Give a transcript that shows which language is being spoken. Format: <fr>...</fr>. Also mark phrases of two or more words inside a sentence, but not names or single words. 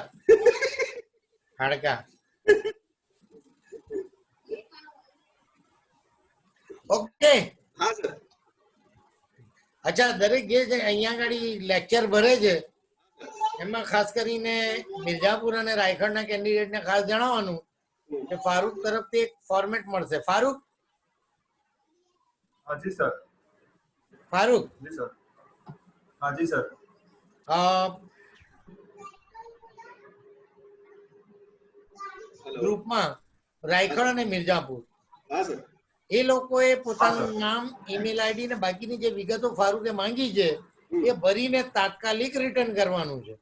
<gu>હાડકા. ઓકે. હા સર અચ્છા, દરેક જે અહીંયા આગળ લેક્ચર ભરે છે એમાં ખાસ કરીને મિર્ઝાપુર અને રાયગઢના કેન્ડિડેટને ખાસ જણાવવાનું કે ફારૂક તરફથી એક ફોર્મેટ મળશે. ફારૂક</gu> <hi>हाँ जी सर</hi> <gu>ફારૂક</gu> <hi>जी सर हाँ जी सर</hi> <gu>ગ્રુપમાં રાયગઢ અને મિર્ઝાપુર હા સર એ લોકોએ પોતાનું નામ,</gu> <en>email ID</en> <gu>ને બાકીની જે વિગતો ફારૂકે માંગી છે એ ભરીને તાત્કાલિક રિટર્ન કરવાનું છે.</gu>